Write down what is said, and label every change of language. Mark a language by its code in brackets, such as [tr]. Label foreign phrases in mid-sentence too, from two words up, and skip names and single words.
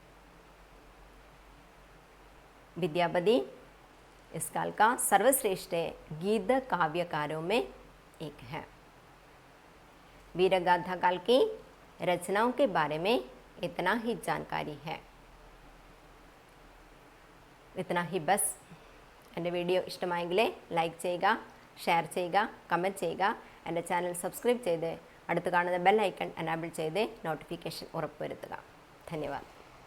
[hi] विद्यापति इस काल का सर्वश्रेष्ठ गीत काव्यकारों में एक है। वीरगाथा काल की रचनाओं के बारे में इतना ही जानकारी है। इतना ही बस। [ml] എൻ്റെ വീഡിയോ ഇഷ്ടമായെങ്കിൽ ലൈക്ക് ചെയ്യുക, ഷെയർ ചെയ്യുക, കമൻറ്റ് ചെയ്യുക. എൻ്റെ ചാനൽ സബ്സ്ക്രൈബ് ചെയ്ത് അടുത്ത് കാണുന്ന ബെൽ ഐക്കൺ എനാബിൾ ചെയ്ത് നോട്ടിഫിക്കേഷൻ ഉറപ്പുവരുത്തുക. ധന്യവാദം.